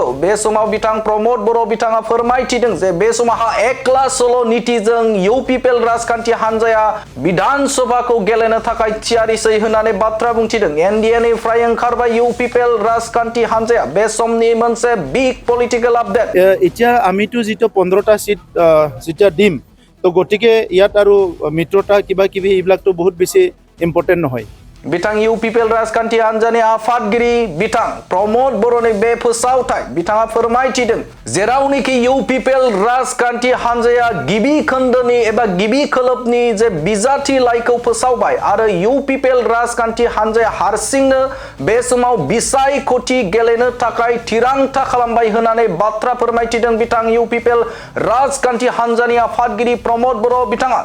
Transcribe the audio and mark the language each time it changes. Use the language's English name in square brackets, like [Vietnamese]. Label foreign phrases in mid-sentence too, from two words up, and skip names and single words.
[Bodo] बे समाव बिथां प्रमद बर' बिथाङा फोरमायथिदों जे बे समाव एकला सल' नीतिजों इउपिपिएल राजखान्थि हान्जाया विधान सभाखौ गेलेनो थाखाय थियारिसै होननानै बाथ्रा बुंथिदों। एनडीए निफ्राय ओंखारबाय इउपिपिएल राजखान्थि हान्जाया बे समनि मोनसे [English] big political update. [Assamese] এতিয়া আমিতো জিতো 15টা ছীট জিতা দিম তো গতিকে ইয়াত আৰু মিত্ৰতা কিবা কিবি এইবিলাকতো বহুত বেছি ইম্পৰ্টেন্ট নহয়। [Bodo] बिथां इउपिपिएल राजखान्थि हान्जानि आफादगिरि बिथां प्रमद बर'नि बे फोसावथाय बिथाङा फोरमायथिदों जेरावनोखि इउपिपिएल राजखान्थि हान्जाया गिबि खोन्दोनि एबा गिबि खोलोबनि जे बिजाथि लाइखौ फोसावबाय आरो इउपिपिएल राजखान्थि हान्जाया हारसिंनो बे समाव बिसायख'थि गेलेनो थाखाय थिरांथा खालामबाय होननानै बाथ्रा फोरमायथिदों बिथां इउपिपिएल राजखान्थि हान्जानि आफादगिरि प्रमद बर' बिथाङा।